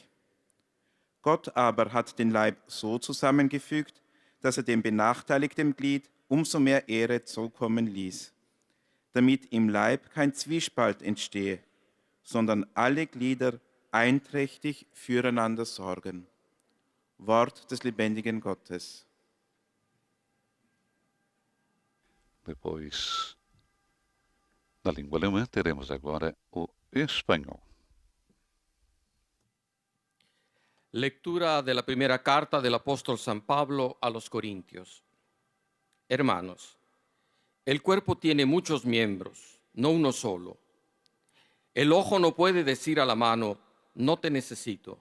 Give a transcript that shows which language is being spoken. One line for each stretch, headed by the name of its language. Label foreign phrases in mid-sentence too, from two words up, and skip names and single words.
German: Gott aber hat den Leib so zusammengefügt, dass er dem benachteiligten Glied umso mehr Ehre zukommen ließ, damit im Leib kein Zwiespalt entstehe, sondern alle Glieder einträchtig füreinander sorgen. Wort des lebendigen Gottes.
Portuguese: Depois da língua alemã, teremos agora o espanhol.
Spanish: Lectura de la primera carta del apóstol San Pablo a los Corintios. Hermanos, el cuerpo tiene muchos miembros, no uno solo. El ojo no puede decir a la mano, no te necesito.